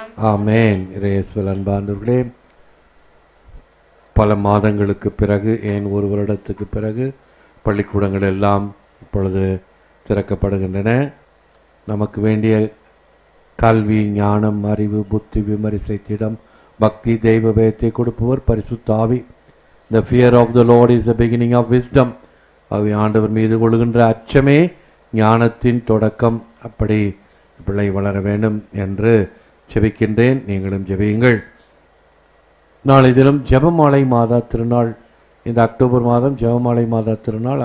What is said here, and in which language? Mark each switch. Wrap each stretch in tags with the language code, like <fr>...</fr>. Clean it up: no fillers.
<ta>ஆமென். இயேசுவில் அன்பார்ந்தவர்களே, பல மாதங்களுக்கு பிறகு, ஏன் ஒரு வருடத்துக்கு பிறகு பள்ளிக்கூடங்கள் எல்லாம் இப்பொழுது திறக்கப்படுகின்றன. நமக்கு வேண்டிய கல்வி, ஞானம், அறிவு, புத்தி, விமரிசை, திடம், பக்தி, தெய்வ பயத்தை கொடுப்பவர் பரிசுத்த ஆவி.</ta> <en>The fear of the Lord is the beginning of wisdom.</en> <ta>அவை ஆண்டவர் மீது கொள்கின்ற அச்சமே ஞானத்தின் தொடக்கம். அப்படி பிள்ளை வளர வேண்டும் என்று ஜெபிக்கின்றேன். நீங்களும் ஜெபியுங்கள். நாளை தினம் ஜெபமாலை மாதா திருநாள். இந்த அக்டோபர் மாதம் ஜெபமாலை மாதா திருநாள்.</ta>